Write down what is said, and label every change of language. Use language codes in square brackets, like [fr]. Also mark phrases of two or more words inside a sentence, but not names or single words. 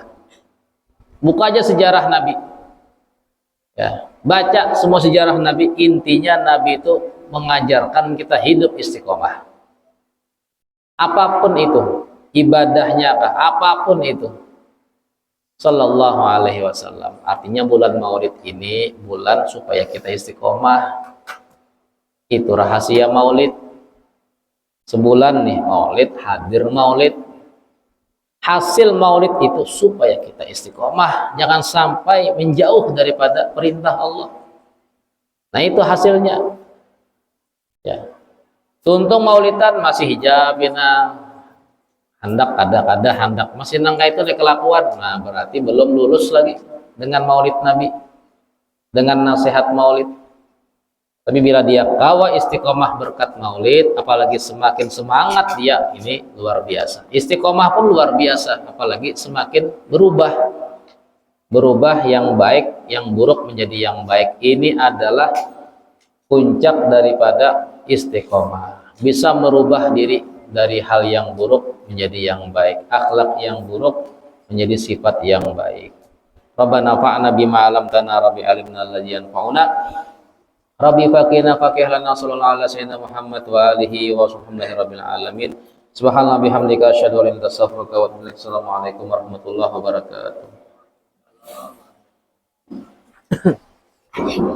[id] Buka aja sejarah Nabi. Ya, baca semua sejarah Nabi, intinya Nabi itu mengajarkan kita hidup istiqomah. Apapun itu, ibadahnya apapun itu. [ar] صلى الله عليه وسلم. [id] Artinya bulan Maulid ini bulan supaya kita istiqomah. Itu rahasia Maulid. Sebulan nih Maulid, hadir Maulid. Hasil Maulid itu supaya kita istiqomah, jangan sampai menjauh daripada perintah Allah. Nah, itu hasilnya. Ya. [bjn] Tuntung Maulidan masih hijabina, hendak kada hendak masih nangka itu kelakuan. [id] Nah, berarti belum lulus lagi dengan Maulid Nabi, dengan nasihat Maulid. Tapi bila dia kawa istiqomah berkat Maulid, apalagi semakin semangat dia, ini luar biasa. Istiqomah pun luar biasa, apalagi semakin berubah yang baik, yang buruk menjadi yang baik. Ini adalah puncak daripada istiqomah. Bisa merubah diri dari hal yang buruk menjadi yang baik, akhlak yang buruk menjadi sifat yang baik. [ar] ربنا فعنا بما علمتنا ربي علمنا الذي ينفعنا ربي فقنا فقه لنا صلى الله على سيدنا محمد وآله وصحبه رب العالمين. سبحان الله بحمدك أشهد أن لا إله إلا أنت أستغفرك وأتوب إليك. السلام عليكم ورحمة الله وبركاته.